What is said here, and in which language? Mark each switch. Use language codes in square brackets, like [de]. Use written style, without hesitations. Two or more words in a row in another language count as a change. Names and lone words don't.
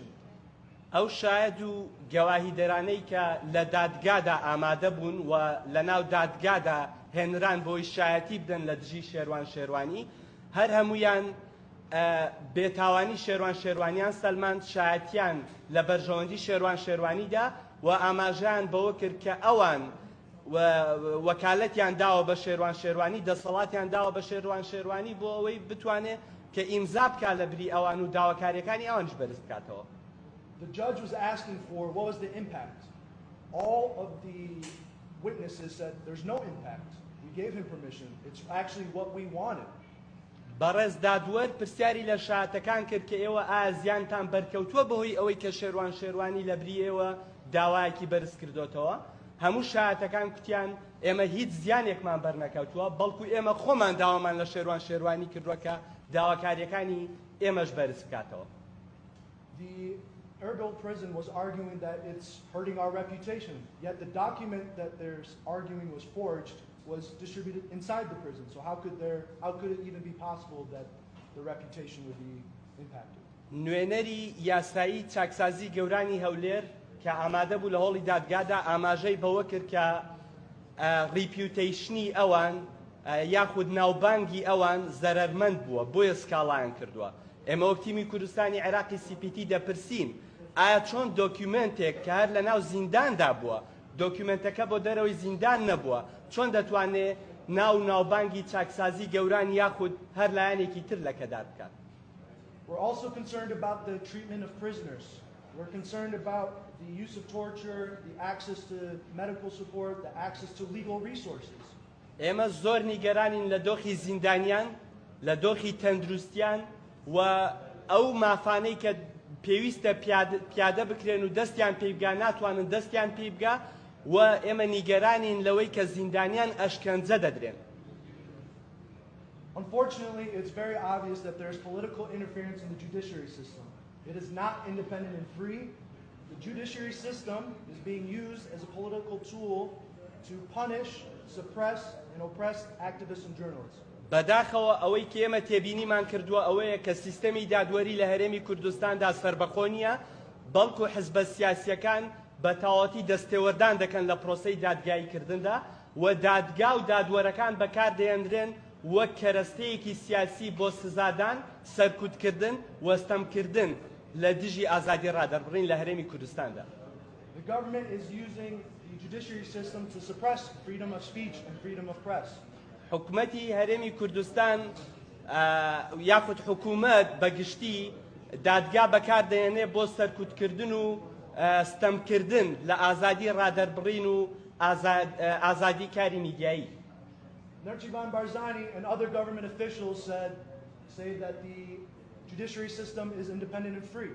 [ckb] ئەو شاهد و گەواهیدەرانەی کە لە دادگادا ئامادە بوون و لە ناو دادگادا هێنران بۆی شایەتی بدەن لە دژی شێروان شێروانی، هەر هەمویان بێتاوانی شێروان شێروانیان سەلماند، شایەتیان لە بەرژەوەندی شێروان شێروانیدا و ئاماژەیان بەوە کرد کە ئەوان وەکالەتیان داوە بە شێروان شێروانی، دەسەڵاتیان داوە بە شێروان شێروانی بۆ ئەوەی بتوانێت کە ئیمزا بکات لە بری ئەوان و داواکاریەکانی ئەوانش بەرز بکاتەوە. [en] The judge was asking for what was the impact. All of the witnesses said there's no impact. We gave him permission. It's actually what we wanted. [ckb] بەڕێز دادوەر پرسیاری لە شایەتەکان کرد کە ئێوە ئایا زیانتان بەرکەوتووە بەهۆی ئەوەی کە شێروان شێروانی لە بری ئێوە داوایەکی بەرز کردوتەوە؟ هەموو شایەتەکان کوتیان ئێمە هیچ زیانێکمان بەرنەکەوتووە، بەڵکو ئێمە خۆمان داوامان لە شێروان شێروانی کردووە کە داواکاریەکانی ئێمەش بەرز بکاتەوە. [en] The Erbil prison was arguing that it's hurting our reputation, yet the document that they're arguing was forged was distributed inside the prison. So how could it even be possible that the reputation would be impacted? [ckb] نوێنەری یاسایی چاکسازی گەورانی هەولێر کە ئامادە بوو لە هۆڵی دادگادا ئاماژەی بەوە کرد کە ریپیوتیشنی ئەوان یاخود ناوبانگی ئەوان زەرەرمەند بووە، بۆیە سکاڵایان کردووە. ئێمە وەک تیمی کوردستانی عێراقی CPT دەپرسین ئایا چۆن دۆکیومنتێک کە هەر لە ناو زینداندا بووە، دۆکیومنتەکە بۆ دەرەوەی زیندان نەبووە، چۆن دەتوانێت ناوبانگی چاکسازی گەوران یاخود هەر لایەنێکی تر لەکەدار بکات؟ [en] We're also concerned about the treatment of prisoners. We're concerned about the use of torture, the access to medical support, the access to legal resources. [ckb] ئێمە زۆر نیگەرانین لە دۆخی زیندانیان، لە دۆخی تەندروستیان و ئەو مافانەی کە پێویستە پیادە بکرێن و دەستیان پێ بگا ناتوانن دەستیان پێ بگا و ئێمە نیگەرانین لەوەی کە زیندانیان ئەشکەنجە دەدرێن. [en] Unfortunately, it's very obvious that there's political interference in the judiciary system. It is not independent and free. The judiciary system is being used as a political tool to punish, suppress, and oppress activists and journalists. [ckb] بەداخەوە ئەوەی کە ئێمە تێبینیمان کردووە ئەوەیە کە سیستەمی دادوەری لە هەرێمی کوردستاندا سەربەخۆ نییە، بەڵکو حزبە سیاسیەکان بە تەواوەتی دەستێوەردان دەکەن لە پرۆسەی دادگاییکردندا و دادگا و دادوەرەکان بەکاردەهێنرێن وەک کەرەستەیەکی سیاسی بۆ سزادان، سەرکوتکردن، وەستەمکردن لە دژی ئازادی ڕادەربڕین لە هەرێمی کوردستاندا. [en] The government is using the judiciary system to suppress freedom of speech and freedom of press. [ckb] حکومەتی هەرێمی کوردستان یاخود حکوومەت بەگشتی دادگا بەکاردەهێنێ بۆ سەرکوتکردن و ستەمکردن لە ئازادی ڕادەربڕین و ئازادی کاری میدیایی. [en] Nerchivan Barzani and other government officials say that the judiciary system is independent and free.